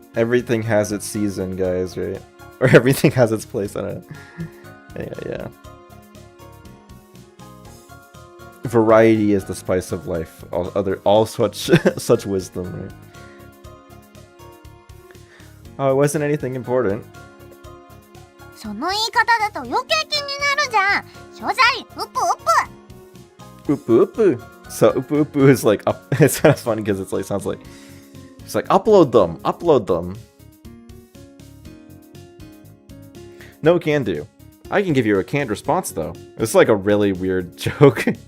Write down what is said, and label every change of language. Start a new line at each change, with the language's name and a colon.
English: Everything has its season, guys, right? Or everything has its place. I don't know. Yeah. Variety is the spice of life. All such such wisdom, right? Oh, it wasn't anything important.
Japanese: その言い方だと余計気になるじゃん。所在ウプウプ。
English: Upu upu. So upu upu is like up. It's kind of funny because it's like sounds like it's like upload them. No can do. I can give you a canned response though. It's like a really weird joke.